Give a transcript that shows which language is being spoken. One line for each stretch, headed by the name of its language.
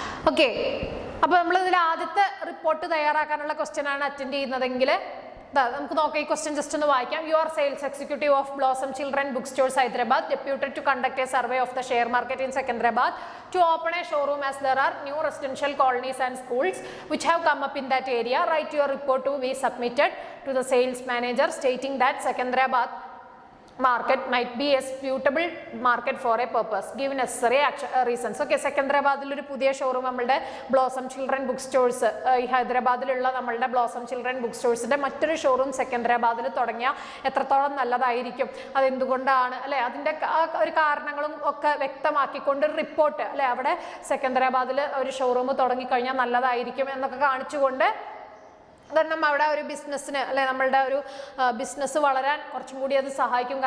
Malayalam: Okay, അപ്പൊ നമ്മൾ ഇതിൽ ആദ്യത്തെ റിപ്പോർട്ട് തയ്യാറാക്കാനുള്ള ക്വസ്റ്റ്യൻ ആണ് അറ്റൻഡ് ചെയ്യുന്നതെങ്കിൽ നമുക്ക് നോക്കാം. ഈ ക്വസ്റ്റ്യൻ ജസ്റ്റ് ഒന്ന് വായിക്കാം.
English: You are sales executive of Blossom children book stores Hyderabad, deputed to conduct a survey of the share market in Secunderabad to open a showroom as there are new residential colonies and schools which have come up in that area. Write your report to be submitted to the sales manager stating that Secunderabad market might be a suitable market for a purpose. Give necessary reasons.
Malayalam: Okay, സെക്കന്ദരാബാദിൽ ഒരു പുതിയ showroom നമ്മളുടെ blossom children book stores, ഈ ഹൈദരാബാദിലുള്ള നമ്മളുടെ blossom children book സ്റ്റോഴ്സിന്റെ മറ്റൊരു showroom സെക്കന്ദരാബാദിൽ തുടങ്ങിയാൽ എത്രത്തോളം നല്ലതായിരിക്കും, അതെന്തുകൊണ്ടാണ് അല്ലെ, അതിൻ്റെ ഒരു കാരണങ്ങളും ഒക്കെ വ്യക്തമാക്കിക്കൊണ്ട് ഒരു റിപ്പോർട്ട് അല്ലെ, അവിടെ സെക്കന്ദരാബാദിൽ ഒരു ഷോറൂം തുടങ്ങിക്കഴിഞ്ഞാൽ നല്ലതായിരിക്കും എന്നൊക്കെ കാണിച്ചുകൊണ്ട് കാരണം അവിടെ ഒരു ബിസിനസ്സിന് അല്ലെ, നമ്മളുടെ ഒരു ബിസിനസ് വളരാൻ കുറച്ചും കൂടി അത് സഹായിക്കും.